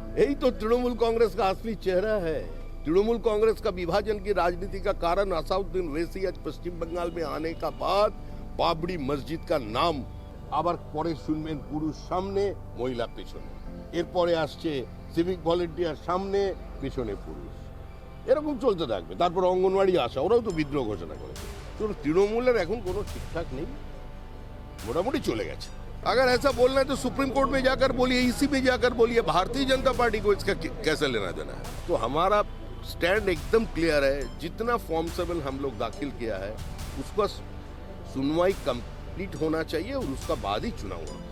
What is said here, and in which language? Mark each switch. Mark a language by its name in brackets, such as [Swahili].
[Hindi] यही तो तृणमूल कांग्रेस का असली चेहरा है। तृणमूल कांग्रेस का विभाजन की राजनीति का कारण আসাদউদ্দিন ওয়েসি आज पश्चिम बंगाल में आने का बाद बाबरी मस्जिद का नाम [Bangla] আবার পরে শুনবেন পুরুষ সামনে মহিলা পেছনে, এরপরে আসছে সিভিক ভলেন্টিয়ার সামনে পেছনে পুরুষ, এরকম চলতে থাকবে। তারপর অঙ্গনওয়াড়ি আসা, ওরাও তো বিদ্রোহ ঘোষণা করেছে। তো তৃণমূলের এখন কোনো ঠিকঠাক নেই, মোটামুটি চলে গেছে। [Hindi] अगर ऐसा बोलना है तो सुप्रीम कोर्ट में जाकर बोलिए, ईसी में जाकर बोलिए, भारतीय जनता पार्टी को इसका कैसे लेना देना है। तो हमारा स्टैंड एकदम क्लियर है। जितना फॉर्म 7 हम लोग दाखिल किया है उसका सुनवाई कंप्लीट होना चाहिए और उसका बाद ही चुनाव होगा।